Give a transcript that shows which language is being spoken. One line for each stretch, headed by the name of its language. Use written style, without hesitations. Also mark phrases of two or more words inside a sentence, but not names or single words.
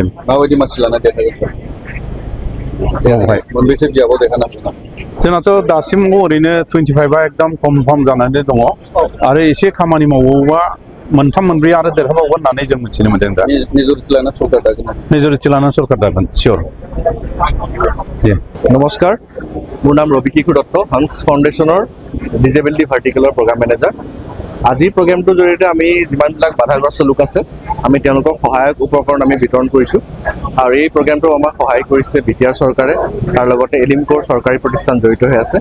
Bodo: माबायदि मानसि लाना देखायगोन बेवहाय मोनबेसे बिजाबाव देखायनांगोन? जोंनाथ' दासिमाव ओरैनो 25आ एकदम कनफार्म जानानै दङ आरो एसे खामानि मावोबा मोनथाम मोनब्रै आरो देरहाबावगोन होननानै जों मिथिनो मोनदों। दा मेजरिटि लाना सरकार दागोन मेजरिटि लानानै सरकार दागोन सियर।
Assamese: নমস্কাৰ, মোৰ নাম ৰবি কিশোৰ দত্ত, হান্স ফাউণ্ডেশ্যনৰ ডিজেবিলিটি ভাৰ্টিকেলৰ প্ৰগ্ৰাম মেনেজাৰ। আজিৰ প্ৰগ্ৰেমটোৰ জৰিয়তে আমি যিমানবিলাক বাধাগ্ৰস্ত লোক আছে আমি তেওঁলোকক সহায়ক উপকৰণ আমি বিতৰণ কৰিছোঁ আৰু এই প্ৰগ্ৰেমটো আমাক সহায় কৰিছে বিটিআৰ চৰকাৰে, তাৰ লগতে এলিমকোৰ চৰকাৰী প্ৰতিষ্ঠান জড়িত হৈ আছে।